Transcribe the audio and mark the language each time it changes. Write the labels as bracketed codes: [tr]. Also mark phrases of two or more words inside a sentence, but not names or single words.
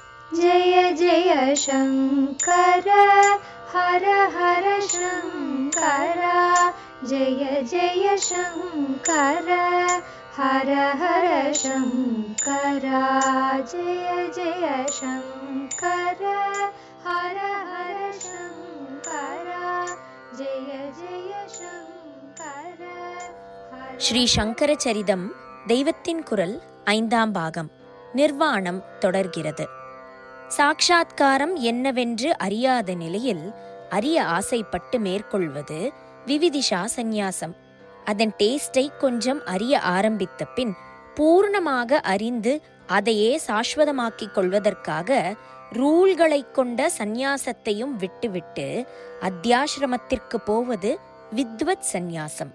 [sa] जय जय शङ्कर हर हर शङ्कर जय जय शङ्कर हर हर शङ्कर जय जय शङ्कर हर हर शङ्कर जय जय शङ्कर. [ta] ஸ்ரீ சங்கர சரிதம் தெய்வத்தின் குரல் 5ஆம் பாகம். நிர்வாணம் தொடர்கிறது. சாட்சாத்காரம் என்னவென்று அறியாத நிலையில் அறிய ஆசைப்பட்டு மேற்கொள்வது விவிதிஷா சந்நியாசம். அதன் டேஸ்டை கொஞ்சம் அறிய ஆரம்பித்த பின் பூர்ணமாக அறிந்து அதையே சாஸ்வதமாக்கிக் கொள்வதற்காக ரூல்களை கொண்ட சந்நியாசத்தையும் விட்டுவிட்டு அத்தியாசிரமத்திற்கு போவது வித்வத் சந்நியாசம்.